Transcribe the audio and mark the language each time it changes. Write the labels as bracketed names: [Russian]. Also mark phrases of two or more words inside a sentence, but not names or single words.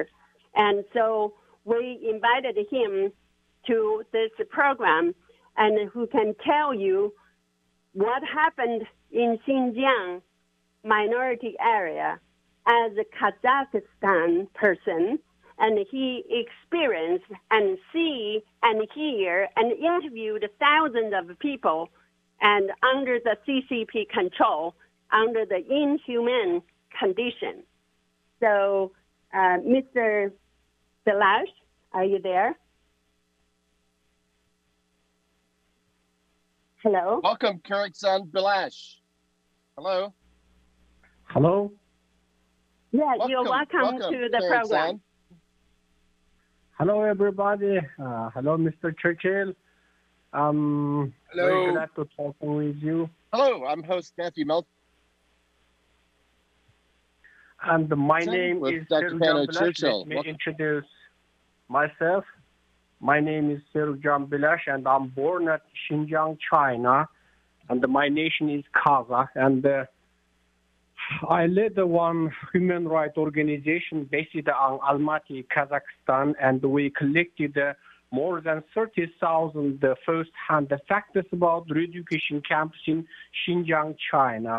[English] And so we invited him to this program, and who can tell you what happened in Xinjiang minority area as a Kazakhstan person, and he experienced and see and hear and interviewed thousands of people, and under the CCP control, under the inhuman condition. So, Mr. Bilәшұlы, are you there? Hello. Welcome, Serikžan Bilәšұlы. Hello. Hello. Yeah, you're welcome to the program. Hello, everybody. Hello, Mr. Churchill. Hello. Very glad to talk with you. Hello, I'm host Matthew Melton. And my name is Serikžan Churchill. Bilәšұlы. Let me introduce myself. My name is Serikžan Bilәšұlы, and I'm born at Xinjiang, China. And my nation is Kazakh. And I led one human rights organization based in Almaty, Kazakhstan, and we collected more than 30,000 first-hand facts about re-education camps in Xinjiang, China.